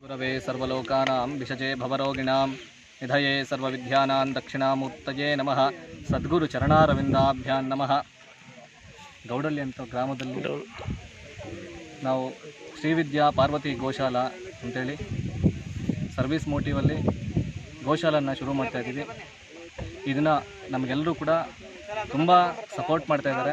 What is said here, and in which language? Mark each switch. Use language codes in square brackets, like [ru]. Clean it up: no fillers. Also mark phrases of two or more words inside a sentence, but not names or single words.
[sa] गुरवे सर्वलोकानां विषजे भवरोगिणां निधये सर्वविद्यानां दक्षिणामूर्तये नमः. ಸದ್ಗುರು ಚರಣಾರವಿಂದಾಭ್ಯಾಂ ನಮಃ. [kn] ಗೌಡಳ್ಳಿ ಅಂತ ಗ್ರಾಮದಲ್ಲಿ ನಾವು ಶ್ರೀವಿದ್ಯಾ ಪಾರ್ವತಿ ಗೋಶಾಲಾ ಅಂತೇಳಿ [en] service motiveಲ್ಲಿ [kn] ಗೋಶಾಲನ್ನು ಶುರು ಮಾಡ್ತಾಯಿದ್ದೀವಿ. ಇದನ್ನು ನಮಗೆಲ್ಲರೂ ಕೂಡ ತುಂಬ ಸಪೋರ್ಟ್ ಮಾಡ್ತಾಯಿದ್ದಾರೆ.